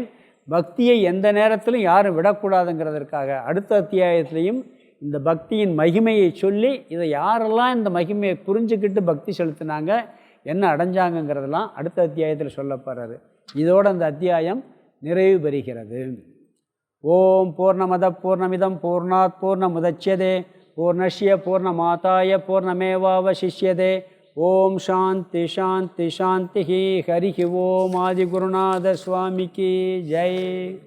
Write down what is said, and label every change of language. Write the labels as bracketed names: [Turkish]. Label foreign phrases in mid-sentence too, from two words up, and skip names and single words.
[Tamil] பக்தியை எந்த நேரத்திலும் யாரும் விடக்கூடாதுங்கிறதற்காக அடுத்த அத்தியாயத்திலையும் இந்த பக்தியின் மகிமையை சொல்லி இதை யாரெல்லாம் இந்த மகிமையை புரிஞ்சுக்கிட்டு பக்தி செலுத்தினாங்க, என்ன அடைஞ்சாங்கங்கிறதெல்லாம் அடுத்த அத்தியாயத்தில் சொல்ல போகிறாரு. இதோடு அந்த அத்தியாயம் நிறைவு பெறுகிறது. [Sanskrit] ॐ पूर्णमदः पूर्णमिदं पूर्णात् पूर्णमुदच्यते पूर्णस्य पूर्णमादाय पूर्णमेवावशिष्यते. ॐ शान्तिः शान्तिः शान्तिः. [Tamil] ஹரி ஓம் ஆதிகுருநாத சுவாமிக்கு ஜெய்.